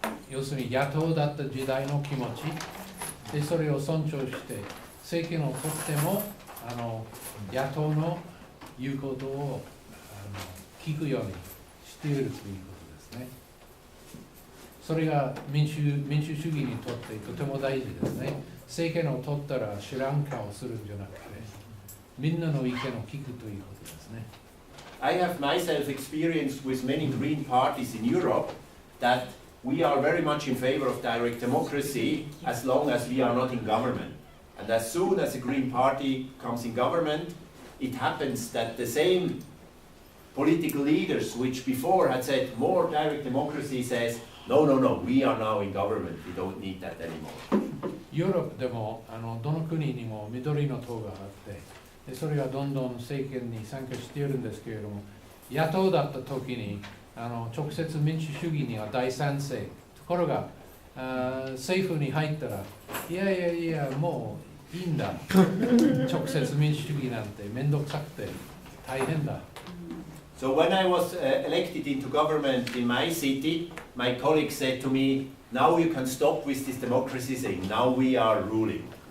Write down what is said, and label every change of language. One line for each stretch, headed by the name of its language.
Japanese: 要するに野党だった時代の気持ちで、それを尊重して政権を取っても野党の言うことを聞くようにしているということですね。それが民主主義にとってとても大事ですね。政権を取ったら知らん顔するんじゃなくて、みんなの意見を聞くということですね。
English: I have myself experienced with many green parties in Europe that we are very much in favor of direct democracy as long as we are not in government. And as soon as the Green Party comes in government, it happens that the same political leaders which before had said more direct democracy says, no, no, no, we are now in government, we don't need that anymore.
Japanese: ヨーロッパでもどの国にも緑の党があってでそれがどんどん政権に参加しているんですけれども野党だった時に直接民主主義には大賛成ところが政府に入ったらいやいやいやもういいんだ直接民主主義なんて面倒くさくて大変だ
English: So when I was elected into government in my city, my colleagues said to me, now you can stop with this democracy thing, now we are ruling.